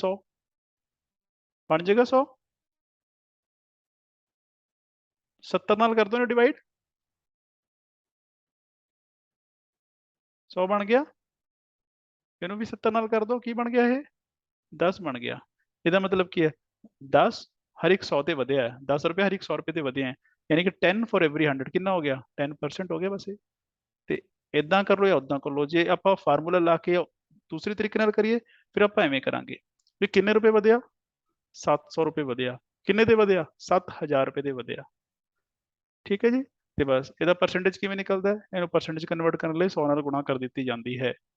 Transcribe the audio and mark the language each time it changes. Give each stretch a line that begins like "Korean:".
Punjabi: 100 ਬਣ ਜਾਏਗਾ 100, 70 ਨਾਲ ਕਰ ਦੋ ਨਾ ਡਿਵਾਈਡ, 100 ਬਣ ਗਿਆ। ਇਹਨੂੰ ਵੀ 70 ਨਾਲ ਕਰ ਦੋ, ਕੀ ਬਣ ਗਿਆ? ਇਹ 10 ਬਣ ਗਿਆ। ਇਹਦਾ ਮਤਲਬ ਕੀ ਹੈ? 10 ਹਰ ਇੱਕ 100 ਤੇ ਵਧਿਆ ਹੈ, 10 ਰੁਪਏ ਹਰ ਇੱਕ 100 ਰੁਪਏ ਤੇ ਵਧੇ ਹੈ।
Hindi: यानी कि 10
English: for every
Hindi: 100 कितना हो गया 10% हो गया बस ये।
Punjabi: ਤੇ ਇਦਾਂ ਕਰ ਲਓ ਜਾਂ ਉਦਾਂ ਕਰ ਲਓ। ਜੇ ਆਪਾਂ ਫਾਰਮੂਲਾ ਲਾ ਕੇ ਦੂਸਰੇ ਤਰੀਕੇ ਨਾਲ ਕਰੀਏ ਫਿਰ ਆਪਾਂ ਐਵੇਂ ਕਰਾਂਗੇ ਵੀ ਕਿੰਨੇ ਰੁਪਏ ਵਧਿਆ 700 ਰੁਪਏ ਵਧਿਆ। ਕਿੰਨੇ ਤੇ ਵਧਿਆ 7000 ਰੁਪਏ ਦੇ ਵਧਿਆ। ਠੀਕ ਹੈ ਜੀ। ਤੇ ਬਸ ਇਹਦਾ ਪਰਸੈਂਟੇਜ ਕਿਵੇਂ ਨਿਕਲਦਾ ਹੈ, ਇਹਨੂੰ ਪਰਸੈਂਟੇਜ ਕਨਵਰਟ ਕਰਨ ਲਈ 100 ਨਾਲ ਗੁਣਾ ਕਰ ਦਿੱਤੀ ਜਾਂਦੀ ਹੈ।